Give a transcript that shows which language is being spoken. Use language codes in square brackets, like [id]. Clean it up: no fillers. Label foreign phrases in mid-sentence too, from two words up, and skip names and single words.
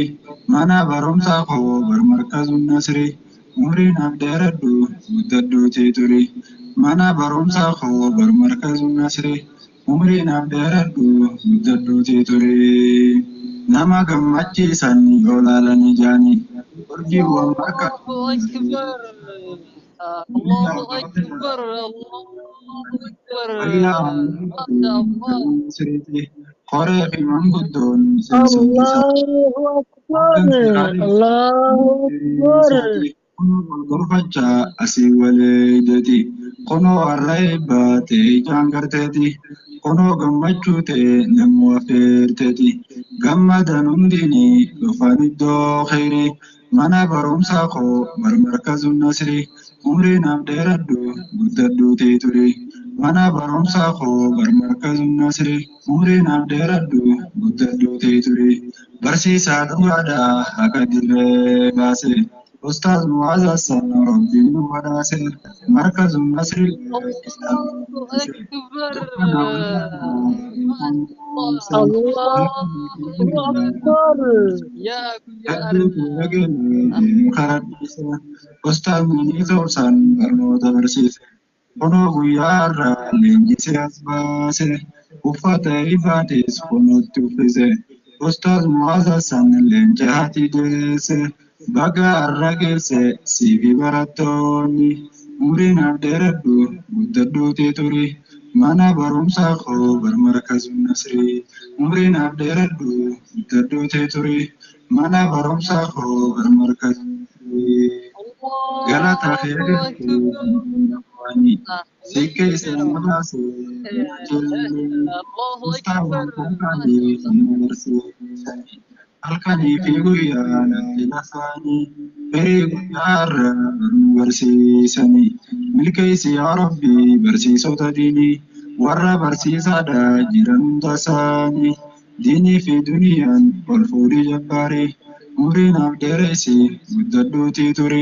[om] Mana barumsaa koo barmarkazuun Nasrii. Umriin dheeradhu guddaddootee turi. Mana barumsaa koo barmarkazuun Nasrii. Umriin dheeradhu guddaddootee turi. Nama gammachiisan yoo laalan ijaanii. Urjiiwwan bakka [ar] الله أكبر الله أكبر الله أكبر ما شاء الله [om] qoree fi manguddoon miseensonni isaa [ar] الله أكبر [om] hoggansi gaarii [ar] الله أكبر [om] isaati kunoo golgolfachaa asii waleeydeti kunoo har'a eebbaa ta'e ijaan garteeti kunoo gammachuu ta'e namuu affeerteeti gammadan hundinii dhufan iddoo kheyrii mana barumsaa koo barmarkazuun Nasrii umriin dheeradhu guddaddootee turi. Mana barumsaa koo barmarkazuun Nasrii umriin dheeradhu guddaddootee turi. Barsiisaa dhugaadhaa haqa dirree baase. Ustaaz Mu'aaz Hassan Rabbiin nu badhaase. Markazuun Nasrii [ar] الله أكبر [om] dukkana [ar] ما [om] walirraa [ar] شاء الله الله الله أكبر يا [om] Hedduutu [ar] أرنا [om] dhageenye karaa dhiise. Ustaazni ta'uusaan barnoota barsiise. Kunoo guyyaa har'aa leenjisee as baase. Uffata ifaatis kunuutti uffise. Ustaaz Mu'aaz Hassan leenca haati deesse. Baga har'a geesse siifi barattoonni. Umriin dheeradhu guddaddootee turi. Mana barumsaa koo barmarkazuun Nasrii. Umriin dheeradhu guddaddootee turi. Mana barumsaa koo barmarkazuun Nasrii. Galata [ar] الله [om] keetirtu waanii sikkee isaan baasee jillee [ar] الله [om] ustaawwan [ar] أكبر [om] kun [ar] ما [om] kaanii [ar] شاء الله [om] hin barsiisanii halkanii fi guyyaa lafti lafaanii firii guyyaa irra baruu barsiisanii milkeessi yaa Rabbi barsiisota diinii warra barsiisaadha jiran hunda isaanii diinii fi duniyaan ol fuudhii jabbaarii umriin dheeressi guddaddootee ture.